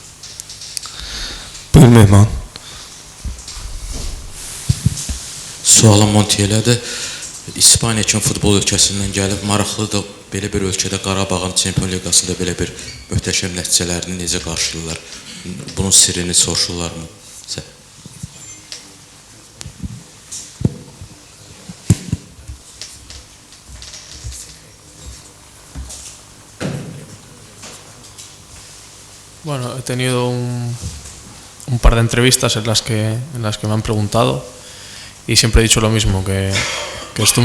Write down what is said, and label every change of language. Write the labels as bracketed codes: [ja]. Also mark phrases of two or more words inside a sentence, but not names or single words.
[az] Buyur Mehman. Sualım Montiyələdir. İspaniya kimi futbol ölkəsindən gəlib, maraqlıdır belə bir ölkədə Qarabağın Çempion Liqasında belə bir möhtəşəm nəticələrini necə qarşılayırlar? Bunun sirrini soruşurlarmı? [es] Bueno, he tenido un par de entrevistas en las que me han preguntado y siempre he dicho lo mismo, que estoy